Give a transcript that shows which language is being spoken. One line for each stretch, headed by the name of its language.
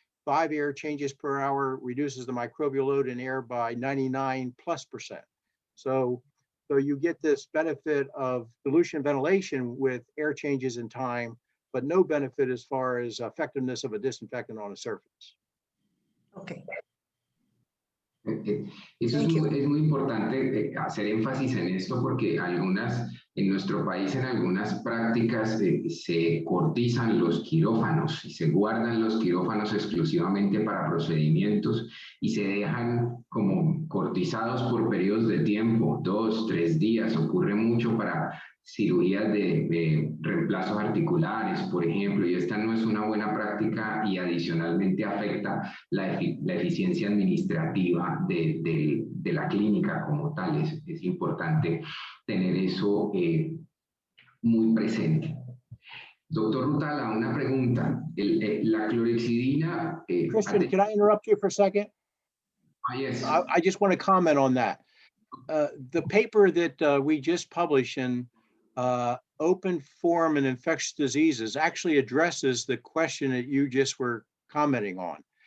English: 5 air changes per hour reduces the microbial load in air by 99+%. So you get this benefit of dilution ventilation with air changes in time, but no benefit as far as effectiveness of a disinfectant on a surface. Okay.
Spanish: Eso es muy importante hacer énfasis en esto porque en nuestro país en algunas prácticas se cortizan los quirófanos y se guardan los quirófanos exclusivamente para procedimientos y se dejan como cortizados por periodos de tiempo, 2, 3 días. Ocurre mucho para cirugías de reemplazos articulares, por ejemplo, y esta no es una buena práctica y adicionalmente afecta la eficiencia administrativa de la clínica como tal. Es importante tener eso muy presente. Doctor Rutala, una pregunta. La clorexidina...
English: Christian, can I interrupt you for a second? Yes. I just want to comment on that. The paper that we just published in Open Forum and Infectious Diseases actually addresses the question that you just were commenting on.